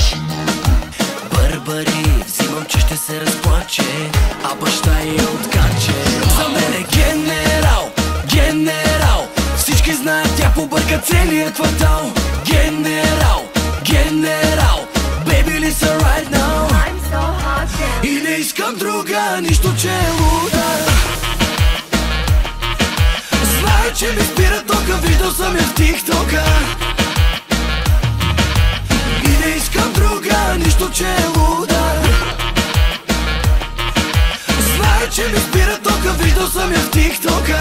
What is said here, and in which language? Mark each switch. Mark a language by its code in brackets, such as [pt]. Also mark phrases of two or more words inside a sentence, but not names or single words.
[bg] Бърбари, взимам, че ще се разплаче, а баща е откаче. За мен е генерал, генерал, всички знаят, тя побърка целият квартал. Генерал, генерал, [en] baby listen right now. I'm so hot, yeah. [bg] И не искам друга, нищо че е луда. Знае, че ми спира тока, виждал съм я в тиктока. И не искам друга, нищо че е луда. Знае, че ми спира тока, виждал съм я в тиктока.